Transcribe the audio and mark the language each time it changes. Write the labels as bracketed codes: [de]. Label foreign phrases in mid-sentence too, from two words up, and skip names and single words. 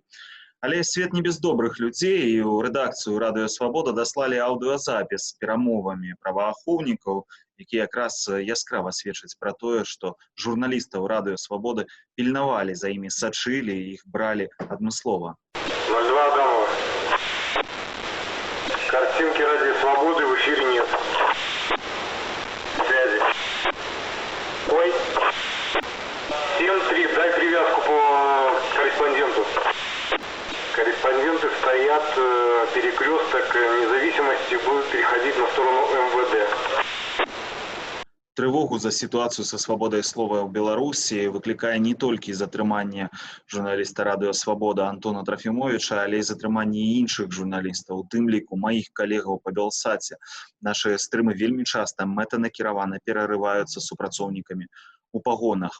[be] Але свет не без добрых людзей, і ў рэдакцыю Радыё Свабода даслалі аўдыёзапіс з перамовамі праваахоўнікаў, які якраз яскрава сведчаць пра тое, што журналістаў Радыё Свабоды пільнавалі, за імі сачылі і іх бралі адмыслова. [ru] 02 Адамова. Картинки Радио Свободы в эфире нет. Связи. Ой. 7-3, дай привязку по корреспонденту. Корреспонденты стоят, перекресток независимости будет переходить на сторону МВД. [be] Трывогу за сітуацыю са свабодай слова ў Беларусі выклікае не толькі затрыманне журналіста Радыё Свабода Антона Трафімовіча, але і затрыманне іншых журналістаў, у тым ліку маіх калегаў па Белсаце. Нашы стрымы вельмі часта мэтанакіравана перарываюцца супрацоўнікамі у пагонах.